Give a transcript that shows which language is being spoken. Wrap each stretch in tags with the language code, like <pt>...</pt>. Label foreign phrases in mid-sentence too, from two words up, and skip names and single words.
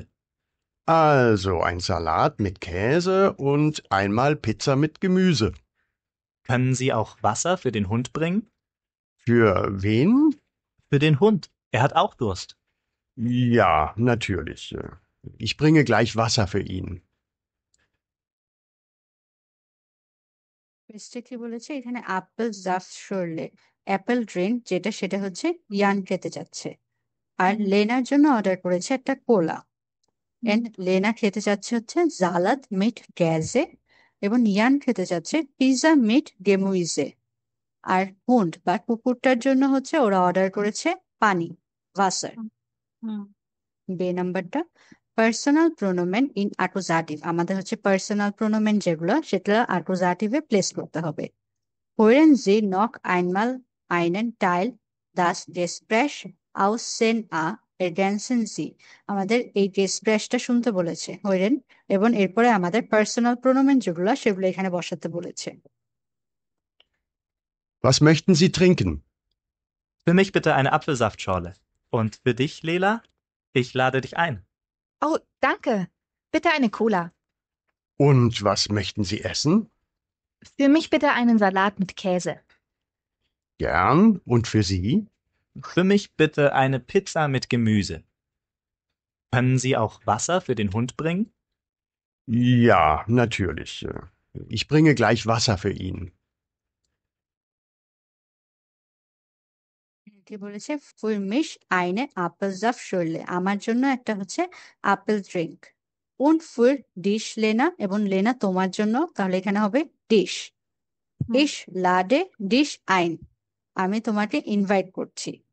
<de>Also ein Salat mit Käse und einmal Pizza mit Gemüse. Können Sie auch Wasser für den Hund bringen? Für wen? Für den Hund. Er hat auch Durst. Ja, natürlich. Ich bringe gleich Wasser für ihn.</de> <bn>পেজটা কি বলেছে এখানে? আপেল জাফ শরলে অ্যাপেল ড্রিঙ্ক, যেটা সেটা হচ্ছে ইয়ান খেতে যাচ্ছে। আর লেনার জন্য অর্ডার করেছে একটা কোলা। এন্ড লেনা খেতে চাচ্ছে হচ্ছে</bn> <de>Salat mit Käse,</de> <bn>এবং ইয়ান খেতে চাচ্ছে</bn> <de>Pizza mit Gemüse.</de> <bn>আর হুন্ড বা কুকুরটার জন্য হচ্ছে ওরা অর্ডার করেছে পানি, ওয়াসার। বে নাম্বারটা</bn> <de>Personal Pronomen in Akkusativ.</de> <bn>আমাদের হচ্ছে</bn> <de>Personal Pronomen</de> <bn>যেগুলো সেটা অ্যাকুজাটিভে প্লেস করতে হবে।</bn> <de>Hören Sie noch einmal einen Teil das Gespräch aussehen ergänzen Sie।</de> <bn>আমাদের এই গেসপ্রেসটা শুনতে বলেছে হইরেন, এবং এরপরে আমাদের পার্সোনাল প্রোনোমেন যেগুলো সেগুলো এখানে বসাতে বলেছে।</bn> <de>Was möchten Sie trinken? Für mich bitte eine Apfelsaftschorle. Und für dich, Lela? Ich lade dich ein. Oh, danke. Bitte eine Cola. Und was möchten Sie essen? Für mich bitte einen Salat mit Käse. Gern. Und für Sie? Für mich bitte eine Pizza mit Gemüse. Können Sie auch Wasser für den Hund bringen? Ja, natürlich. Ich bringe gleich Wasser für ihn.</de> <bn>কি বলেছে?</bn> <de>Für mich eine Apfelsaftschorle,</de> <bn>আমার জন্য একটা হচ্ছে আপেল ড্রিঙ্ক।</bn> <de>Und für dich Lena,</de> <bn>এবং লেনা তোমার জন্য, তাহলে এখানে হবে ডিশ।</bn> <de>Ich lade dich ein,</de> <bn>আমি তোমাকে ইনভাইট করছি।</bn>